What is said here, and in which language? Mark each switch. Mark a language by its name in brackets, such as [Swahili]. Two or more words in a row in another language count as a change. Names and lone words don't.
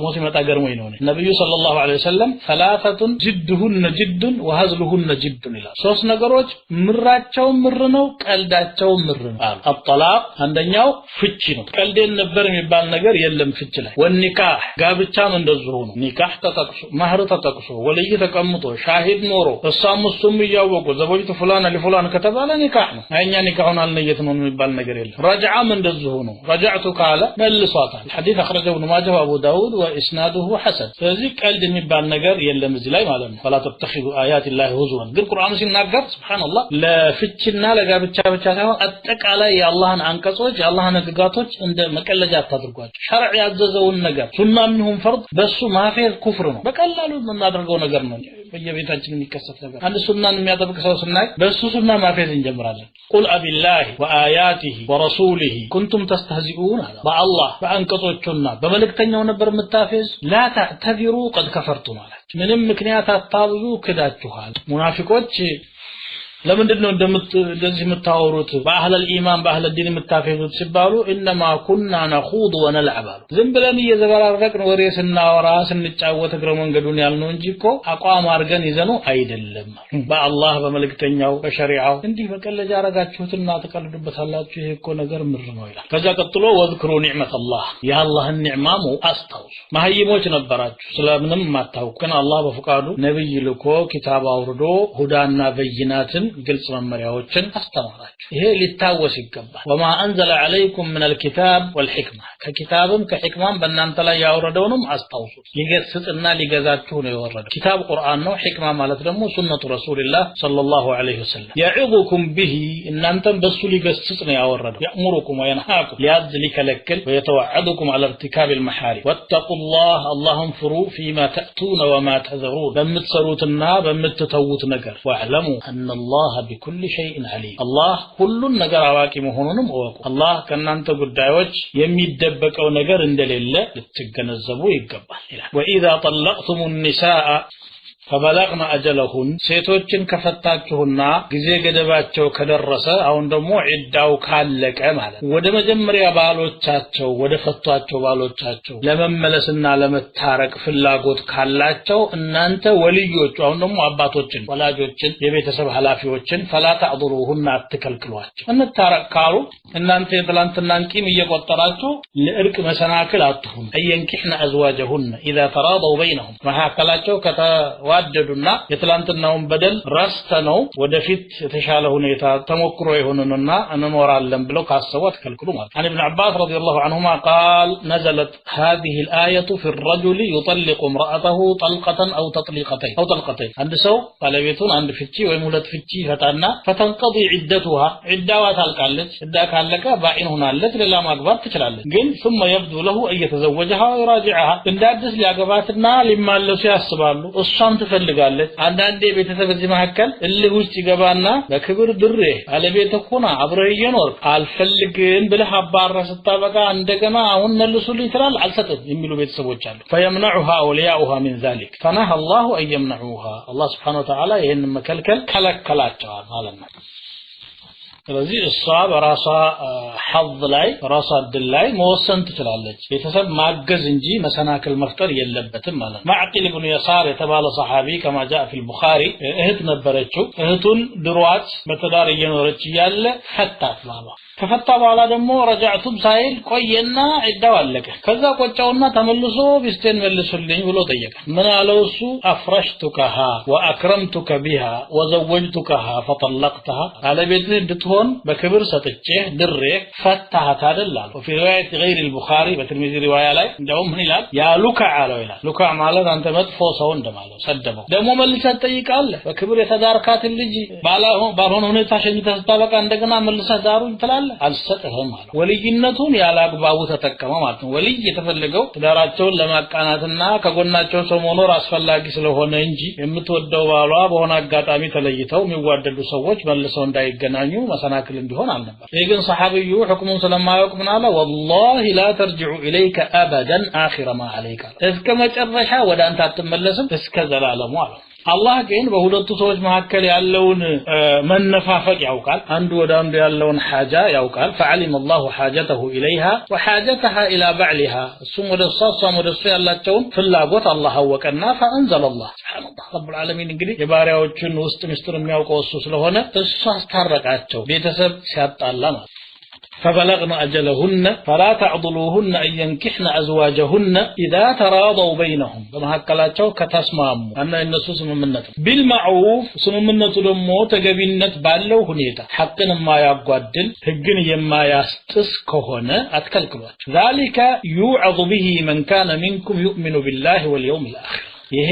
[Amharic] ሲመጣ ገርሞኝ ነው ነብዩ [Arabic] صلى الله عليه وسلم ثلاث جدهن جد وهزلهن جد [Amharic] ይላል ሶስት ነገሮች ምራቸው ምር ነው ቀልዳቸው ምር ነው አጥላቅ አንደኛው ፍቺ ነው ቀልዴን ነበር የሚባል ነገር የለም ፍቺ ላይ ወኒካህ ጋብቻም እንደዚሁ ነው ኒካህ ተጠቅሶ ማህር ተጠቅሶ ወልይ ተቀምጦ ሻሂድ ኖሮ እሷም እሱም ያወቁ [Arabic] زوجت فلانة لفلان [Amharic] ከተባለ ኒካህ ነው አይኛ ኒካሁን አልነየት ነው የሚባል ነገር የለም ረጃዓም እንደዚሁ ነው ረጃዕቱ ካለ መልሷታል ሐዲስ [Arabic] አخرجه ابن ماجه وابو داود واسناده حسن [Amharic] ስለዚህ ቀልድ የሚባል ነገር የለም እዚህ ላይ ማለት ነው [Arabic] فلا تتخذوا آيات الله [Amharic] هزوا ግን ቁርአኑ ሲናገር ሱብሃንአላህ ለፍቺና ለጋብቻ ብቻ ሳይሆን አጠቃላይ የአላህን አንቀጾች የአላህን ህግጋቶች እንደ መቀለጃ አታድርጓቸው ሸርዕ ያዘዘውን ነገር ሱናም ይሁን ፈርድ በሱ ማፌዝ ኩፍር ነው በቀላሉ የምናደርገው ነገር ነው በየቤታችን የሚከሰት ነገር አንድ ሱናን የሚያጠብቅ ሰው ስናይ በሱ ሱና ማፌዝ እንጀምራለን [Arabic] قل أبالله وآياته ورسوله كنتم تستهزئون [Amharic] አላ በአላህ በአንቀጾቹና በመልእክተኛው ነበር የምታፌዝ [Arabic] لا تعتذروا قد كفرتم [Amharic] ማለት ምንም ምክንያት አታብዙ ክዳችኋል ሙናፊቆች ለምንድነው እንደዚህ የምታወሩት በአህለል ኢማን በአህለል ዲን የምታፈዙት ሲባሉ [Arabic] انما كنا نخوض ونلعب [Amharic] ዝም ብለን እየዘበራረቅን ወሬ ስናወራ ስንጫወት እግረ መንገዱን ያልነው እንጂ እኮ አቋም አርገን ይዘኑ አይደለም በአላህ በመልእክተኛው በሸሪዓው እንዲህ በቀለጃ አረጋችሁትና ተቀልዱበታላችሁ ይሄ እኮ ነገር ምር ነው ይላል ከዛ ቀጥሎ [Arabic] واذكروا نعمة الله [Amharic] የአላህን ኒዕማሙ አስታውሱ ማህይሞች ነበራችሁ ስለምንም ማታውቁ ግን አላህ በፈቃዱ ነብይ ልኮ ኪታብ አውርዶ ሁዳና በይናትን ግልጽ መመሪያዎችን አስተማራችሁ ይሄ ሊታወስ ይገባል [Arabic] وما انزل عليكم من الكتاب والحكمه [Amharic] ከኪታብም ከሕክማም በእናንተ ላይ ያወረደውንም አስታውሱ ሊገስጽና ሊገዛችሁ ነው የወረደው ኪታብ ቁርአን ነው ሕክማ ማለት ደግሞ [Arabic] سنة رسول الله صلى الله عليه وسلم يعظكم به [Amharic] እናንተም በሱ ሊገስጽ ነው ያወረደው [Arabic] يأمركم وينهاكم [Amharic] ሊያዝ ሊከለክል [Arabic] ويتوعدكم على ارتكاب المحارم واتقوا الله اللهم فروا فيما تأتون وما تذرون [Amharic] በምትሰሩትና በምትተውት ነገር [Arabic] واعلموا ان الله بكل شيء عليم الله كل [Amharic] ነገር አዋቂ መሆኑንም ወቁ الله ከናንተ ጉዳዮች የሚደበቀው ነገር እንደሌለ ልትገነዘቡ ይገባል ይላል [Arabic] واذا طلقتم النساء فبلغنا اجلهن [Amharic] ሴቶችን ከፈታችሁና ጊዜ ገደባቸው ከደረሰ አሁን ደግሞ ዒዳው ካለቀ ማለት ወደ መጀመሪያ ባሎቻቸው ወደ ፈቷቸው ባሎቻቸው ለመመለስና ለመታረቅ ፍላጎት ካላቸው እናንተ ወልዮቹ አሁን ደግሞ አባቶችን ወላጆችን የቤተሰብ ኃላፊዎችን [Arabic] فلا تعذروهن [Amharic] አትከልክሏቸው እንታረቅ ካሉ እናንተ የትላንትናን ቂም እየቆጠራችሁ ለእርቅ መሰናክል አትሁኑ [Arabic] أن ينكحن أزواجهن اذا تراضوا بينهم [Amharic] መሐከላቸው ከተዋደዱና የትላንትናውን በደል ረስተነው ወደፊት የተሻለ ሁኔታ ተሞክሮ ይሆንንና እንኖራለን ብለው ካሰቡ አትከልክሉ ማለት [Arabic] عن ابن عباس رضي الله عنهما قال نزلت هذه الآية في الرجل يطلق امرأته طلقة أو طلقتين عند سو [Amharic] ባለቤቱን አንድ ፍቺ ወይም ሁለት ፍቺ ፈታና [Arabic] فتنقضي عدتها [Amharic] عداዋ ታልቃለች ዕዳ ካለቀ ባኢን ሆናለች ሌላ ማግባት ትችላለች ግን [Arabic] ثم يبدو له أن يتزوجها ويراجعها [Amharic] እንዳድስ ሊያገባትና ሊማለሱ ያስባሉ እሷም ትፈልጋለች አንዳንዴ ቤተሰብ እዚህ መሐከል እልህ ውስጥ ይገባና በክብር ድሬ ባለቤት ሆና አብረህ እየኖር አልፈልግም ብለህ አባራ ስታበቃ እንደገና አሁን መልሱልኝ ይላል አልሰጥም የሚሉ ቤተሰቦች አሉ [Arabic] فيمنعها اولياؤها من ذلك فنهى الله ان يمنعوها الله سبحانه وتعالى [Amharic] ይሄን መከልከል ከለከላቸዋል ማለት ነው ስለዚህ እሷ በራሷ ሐظ ላይ ራሷ እድል ላይ መወሰን ትችላለች ቤተሰብ ማገዝ እንጂ መሰናክል መፍጠር የለበትም ማለት ነው ማዕቂል ኢብኑ የሳር የተባለ ሰሃቢ [Arabic] كما جاء في البخاري [Amharic] እህት ነበረችው እህቱን ድሯት በተዳር እየኖረች ያለ ፈታት ባባ ከፈታ በኋላ ደግሞ ረጃዕቱም ሳይል ቆየና ዒዳው አለቀ ከዛ ቆጫውና ተመልሶ ቢስቴን መልሱልኝ ብሎ ጠየቀ ምን አለው እሱ አፍረሽቱከها [Arabic] واكرمتك بها وزوجتكها فطلقتها [Amharic] ባለቤትህ እንድትሆን በክብር ሰጥቼ ድሬ ፈታሃት አይደላል [Arabic] وفي روايه غير البخاري [Amharic] በትርሚዚ ሪዋያ ላይ እንደውም ምን ይላል ያ ሉካ አለው ይላል ሉካ ማለት አንተ መጥፎ ሰው እንደማለት ሰደበው ደግሞ መልሰህ ጠይቃለህ በክብር የተዳርካት ልጅ ባልሆነ ሁኔታ ሸኝተህ ስታበቃ እንደገና መልሰህ ዳሩኝ ትላለህ አልሰጠህም ማለት ወልይነቱን ያላግባቡ ተጠቀመ ማለት ነው ወልይ የተፈለገው ትዳራቸውን ለማቃናትና ከጎናቸው ሰው መኖር አስፈላጊ ስለሆነ እንጂ የምትወደው ባሏ በሆነ አጋጣሚ ተለይተው የሚዋደዱ ሰዎች መልሰው እንዳይገናኙ መሰናክል እንዲሆን አልነበር ይሄን ሰሃቢዩ ሁክሙን ስለማያውቅ ምን አለ [Arabic] والله لا ترجع اليك ابدا اخر ما عليك [Amharic] እስከ መጨረሻ ወደ አንተ አትመለስም እስከ ዘላለሙ አለ አላህ ግን በሁለቱ ሰዎች መካከል ያለውን መነፋፈቅ ያውቃል አንዱ ወደ አንዱ ያለውን ሐጃ ያውቃል [Arabic] فعلم الله حاجته اليها وحاجتها الى بعلها [Amharic] እሱም ወደ እሷም ወደ እሱ ያላቸውን ፍላጎት አላህ አወቀና [Arabic] فانزل الله سبحان الله رب العالمين [Amharic] እንግዲህ የባሪያዎቹን ውስጥ ምስጢር የሚያውቀው እሱ ስለሆነ እሱ አስታረቃቸው ቤተሰብ ሲያጣላ ማለት [Arabic] فبلغن أجلهن فلا تعضلوهن أن ينكحن أزواجهن إذا تراضوا بينهم [Amharic] بمحكلاتቸው ከተስማሙ እና እነሱ ስምምነት بالمعروف ስምምነቱ ደግሞ ተገቢነት ባለው ሁኔታ ሐቅን የማያጓድል ህግን የማያስጥስ ከሆነ አትከልክሏቸው [Arabic] ذلك يوعظ به من كان منكم يؤمن بالله واليوم الآخر [Amharic] ይሄ